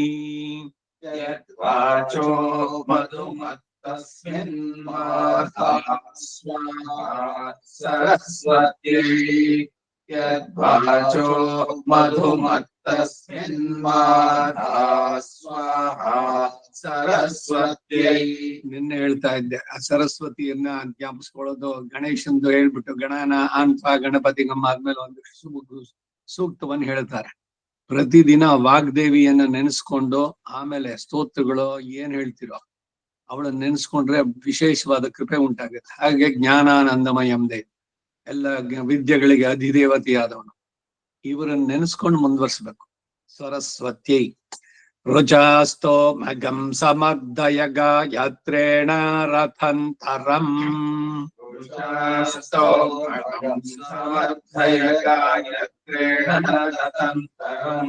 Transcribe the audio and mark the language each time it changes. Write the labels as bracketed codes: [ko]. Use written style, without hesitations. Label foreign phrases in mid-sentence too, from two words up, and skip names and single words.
[sa] ಯದ್ವಾಚೋ ಮಧುಮತ್ತಸ್ಮಿನ್ ಮಾಧಾತ್ ಸ್ವಾಹಾ ಸರಸ್ವತ್ಯೈ. ಯದ್ವಾಚೋ ಮಧುಮತ್ತಸ್ಮಿನ್ ಮಾಧಾತ್ ಸ್ವಾಹಾ ಸರಸ್ವತ್ಯೈ. [kn] ನಿನ್ನೆ ಹೇಳ್ತಾ ಇದ್ದೆ, ಆ ಸರಸ್ವತಿಯನ್ನ ಜ್ಞಾಪಿಸ್ಕೊಳ್ಳೋದು ಗಣೇಶಂದು ಹೇಳ್ಬಿಟ್ಟು ಗಣನ ಅಂತ ಗಣಪತಿ ಗಮ್ಮ ಆದ್ಮೇಲೆ ಒಂದು ಸೂಕ್ತವನ್ನು ಹೇಳ್ತಾರೆ. ಪ್ರತಿದಿನ ವಾಗ್ದೇವಿಯನ್ನ ನೆನೆಸ್ಕೊಂಡು ಆಮೇಲೆ ಸ್ತೋತ್ರಗಳು ಏನ್ ಹೇಳ್ತಿರೋ ಅವಳನ್ನ ನೆನೆಸ್ಕೊಂಡ್ರೆ ವಿಶೇಷವಾದ ಕೃಪೆ ಉಂಟಾಗುತ್ತೆ. ಹಾಗೆ [sa] ಜ್ಞಾನಾನಂದಮಯಂ ದೇವಿ, [kn] ಎಲ್ಲ ವಿದ್ಯೆಗಳಿಗೆ ಅಧಿದೇವತೆಯಾದವನು. ಇವರನ್ನ ನೆನೆಸ್ಕೊಂಡು ಮುಂದುವರ್ಸ್ಬೇಕು. ಸರಸ್ವತ್ಯೈ. [sa] ರುಚಾಸ್ತೋ ಮಗಂ ಸಮಗ್ಧಯ ಗಾಯತ್ರೇಣ ರಥಂತರಂ. ರುಚಾಸ್ತೋ ಮಗಂ ಸಮಗ್ಧಯ ಗಾಯತ್ರೇಣ ರಥಂತರಂ.